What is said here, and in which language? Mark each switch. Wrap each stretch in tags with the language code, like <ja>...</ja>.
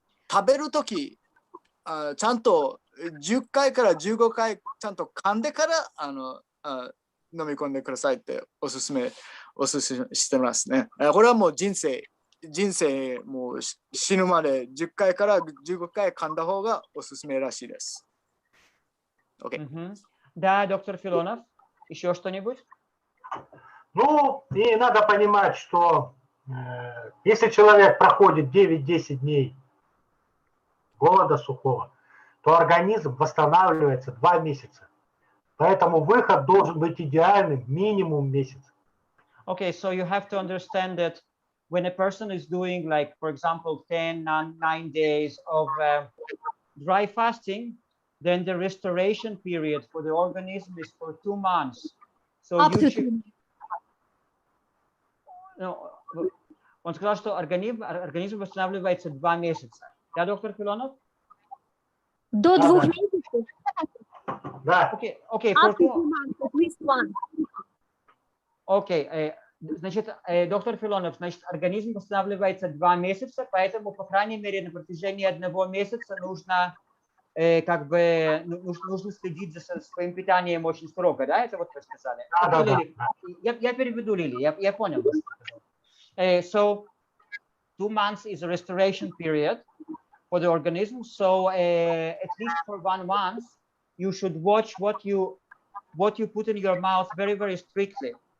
<ja>食べるときちゃんと10回から15回ちゃんと噛んでから飲み込んでくださいっておすすめしてますね。これはもう人生もう死ぬまで10回から15回噛んだ方がおすすめらしいです。</ja> <en>Okay.</en> <ru>Да, доктор Филонов, еще что-нибудь? Ну, и надо понимать, что если человек проходит 9-10 дней голода сухого, то организм восстанавливается 2 месяца. Поэтому выход должен быть идеальным минимум месяц.</ru> <en>Okay, so you have to understand that when a person is doing, like, for example, 9 days of dry fasting, then the restoration period for the organism is for 2 months. So you should...</en> <ru>No, он сказал, что организм восстанавливается 2 месяца. Да, доктор Филонов? До 2 месяцев. Да.</ru> <en>Okay, for 2 months, at least one.</en> <ru>Окей, значит, доктор Филонов, значит, организм восстанавливается 2 месяца, поэтому, по крайней мере, на протяжении 1 месяца нужно нужно следить за своим питанием очень строго, да? Это вот вы сказали? Да. Я переведу, Лили, я понял.</ru> <en>So 2 months is a restoration period for the organism. So at least for 1 month, you should watch what you put in your mouth very, very strictly.</en>